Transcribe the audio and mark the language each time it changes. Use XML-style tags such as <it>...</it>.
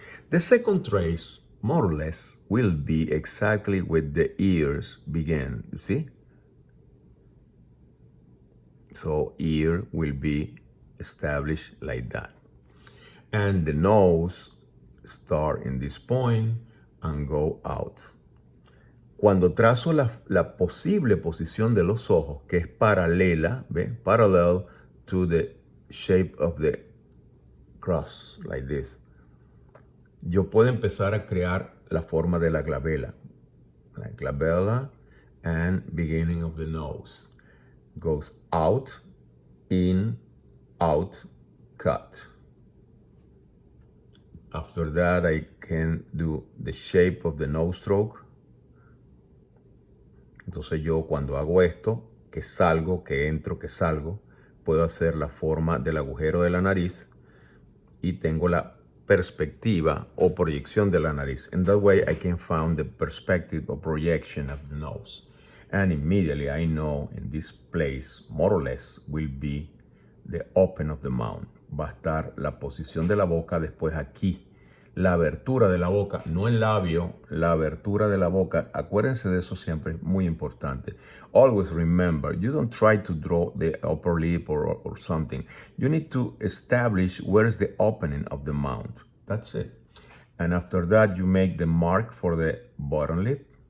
<en>The second trace, more or less, will be exactly where the ears begin. You see? So ear will be established like that. And the nose start in this point and go out.</en> <es>Cuando trazo la posible posición de los ojos, que es paralela, ¿ve?</es> <en>Parallel to the shape of the cross, like this.</en> <es>Yo puedo empezar a crear la forma de la glabela.</es> <en>Like glabella and beginning of the nose. Goes out, in, out, cut. After that, I can do the shape of the nose stroke.</en> <es>Entonces yo cuando hago esto, que salgo, que entro, que salgo. Puedo hacer la forma del agujero de la nariz y tengo la perspectiva o proyección de la nariz.</es> <en>In that way, I can find the perspective or projection of the nose. And immediately I know in this place, more or less, will be the open of the mouth.</en> <es>Va a estar la posición de la boca después aquí. La abertura de la boca, no el labio, la abertura de la boca. Acuérdense de eso siempre, es muy importante.</es> <en>Always remember, you don't try to draw the upper lip or something. You need to establish where is the opening of the mouth. That's it. And after that, you make the mark for the bottom lip.</en>